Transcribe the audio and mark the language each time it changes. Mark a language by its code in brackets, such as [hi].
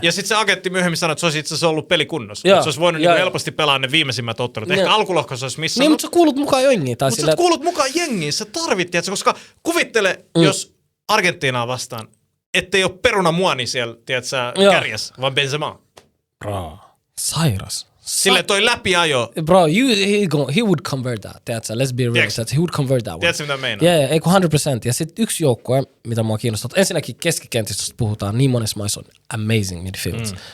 [fi] Ja sitten se agentti myöhemmin sanoi, että se olisi itse asiassa ollut pelikunnossa. Että se olisi voinut helposti pelaa ne viimeisimmät ottelut. Ehkä alkulohkossa olisi missannut. Niin, mutta sä kuulut mukaan jengiin. Mutta sä kuulut mukaan jengiin. Sä tarvittiin, koska kuvittele, jos Argentiinaa vastaan, ettei ole peruna muoni siellä, tiedätkö, kärjässä, vaan Benzema. Bro, sairas. Sille toi läpiajo. [en] Bro, he would convert that. [fi] Tiedätkö, [en] let's be real. He would convert that one. [fi] Tiedätkö, mitä meinaa? Yeah, eikö 100%. Ja sitten yksi joukkue, mitä mua kiinnostaa. Ensinnäkin keskikentistä puhutaan, niin monessa maissa on [en] amazing midfields.